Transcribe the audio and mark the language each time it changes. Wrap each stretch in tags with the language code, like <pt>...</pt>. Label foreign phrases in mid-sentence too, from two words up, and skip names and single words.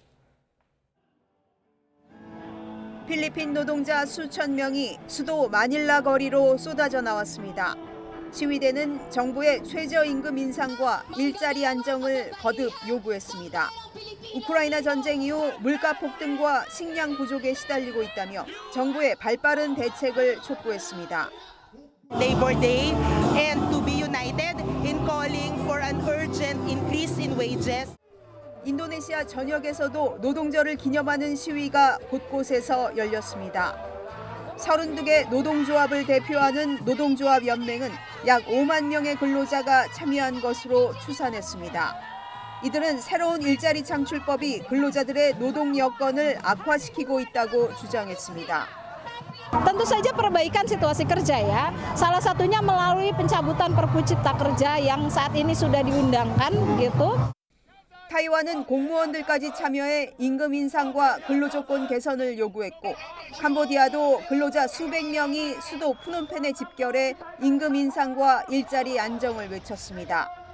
<ko>필리핀 노동자 수천 명이 수도 마닐라 거리로 쏟아져 나왔습니다. 시위대는 정부의 최저임금 인상과 일자리 안정을 거듭 요구했습니다. 우크라이나 전쟁 이후 물가 폭등과 식량 부족에 시달리고 있다며 정부의 발빠른 대책을 촉구했습니다.</ko> <en>Labor Day and to be united in calling for an urgent increase in wages.</en> <ko>인도네시아 전역에서도 노동절을 기념하는 시위가 곳곳에서 열렸습니다. 32개 노동조합을 대표하는 노동조합 연맹은 약 5만 명의 근로자가 참여한 것으로 추산했습니다. 이들은 새로운 일자리 창출법이 근로자들의 노동 여건을 악화시키고 있다고 주장했습니다.</ko> <id>Tentu saja perbaikan situasi kerja ya. Salah satunya melalui pencabutan Perpu Cipta Kerja yang saat ini sudah diundangkan gitu.</id> <ko>타이완은 공무원들까지 참여해 임금 인상과 근로조건 개선을 요구했고 캄보디아도 근로자 수백 명이 수도 푸놈펜에 집결해 임금 인상과 일자리 안정을 외쳤습니다.</ko>